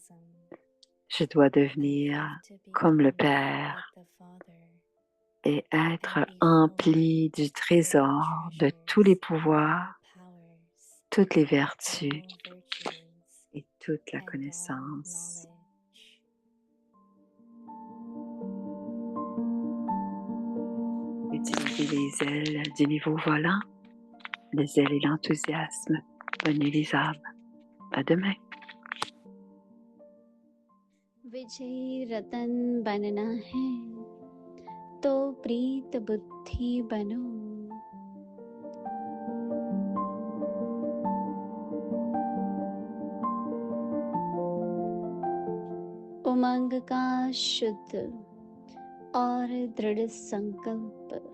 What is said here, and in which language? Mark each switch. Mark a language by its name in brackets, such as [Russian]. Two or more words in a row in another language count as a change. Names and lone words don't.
[French] Je dois devenir comme le Père et être empli du trésor de tous les pouvoirs, toutes les vertus et toute la connaissance. Utilisez les ailes du niveau volant, les ailes et l'enthousiasme. Bonne nuit les âmes. À demain. [Hindi] विजयी रतन बनना है तो प्रीत बुद्धि बनो। उमंग का शुद्ध और दृढ़ संकल्प